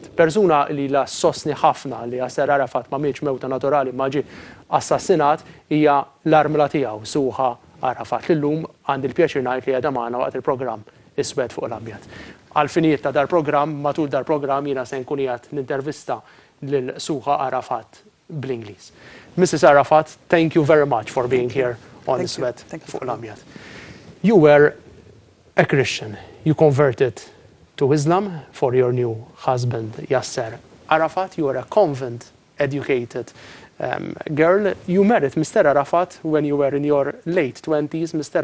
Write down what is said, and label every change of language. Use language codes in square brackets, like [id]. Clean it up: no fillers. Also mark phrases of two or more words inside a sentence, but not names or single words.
[mt] Persuna li la sostni ħafna li Yasser Arafat ma mietx mewta naturali ma ġie assassinat hija l-armla tiegħu Suħa Arafat. Illum għandi l-pjaċir ngħid li qiegħda magħna waqt il-programm Iswed fuq l-Abjad. Għal-finijiet ta' dar-programm, matul dar-programm jiena se nkun qiegħed nintervista lil Suħa Arafat bl-Ingliż. [en] Mrs. Arafat, thank you very much for being here on Iswed fuq l-Abjad. You were a Christian. You converted to Islam for your new husband, Yasser Arafat. You were a convent-educated girl. You married Mr. Arafat when you were in your late 20s. Mr.